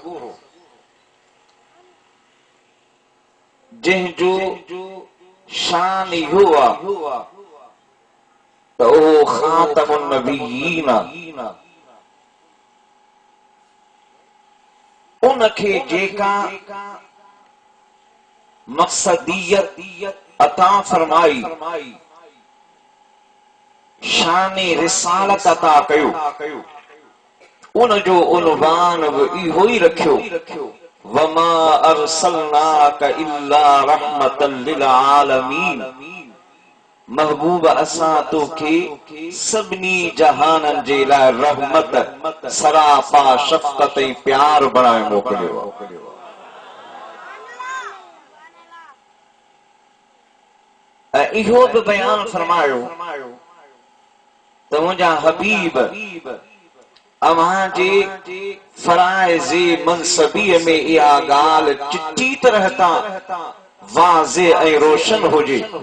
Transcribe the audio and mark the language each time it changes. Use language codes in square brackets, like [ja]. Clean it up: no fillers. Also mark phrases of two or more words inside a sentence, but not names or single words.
[sd] जंहिंजो शान इहो आहे त उहो [ar] خاتم النبيين, [sd] उनखे जेका मक़सदियत अता फरमाई, शान रिसालत अता कयो, उन जो उन्वान बि इहो ई रखियो [ar] وما أرسلناك إلا رحمة للعالمين. [sd] महबूब असां तोखे सभिनी जहाननि जे लाइ रहमत सरापा शफ़क़त ऐं प्यार बणाए मोकिलियो। ऐं इहो बि बयान फरमायो त मुंहिंजा हबीब अव्हां जे फराइज़े मनसबीअ में इहा ॻाल्हि चिट्ठी तरह तां वाज़े ऐं रोशन हुजे।